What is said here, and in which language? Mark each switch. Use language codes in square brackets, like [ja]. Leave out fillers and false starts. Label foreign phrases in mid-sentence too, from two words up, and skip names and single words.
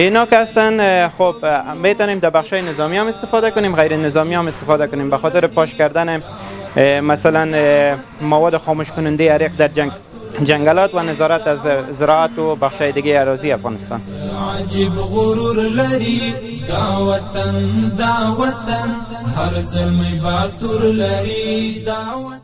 [fa] اینا که هستن خب میتونیم در بخشای نظامی هم استفاده کنیم، غیر نظامی هم استفاده کنیم. به خاطر پاش کردن مثلا مواد خاموش کننده عریق در جنگلات و نظارت از زراعت و بخشای دیگه اراضی افغانستان. [ps] عجیب غرور لري دا وطن هر زلمی باتور لري دا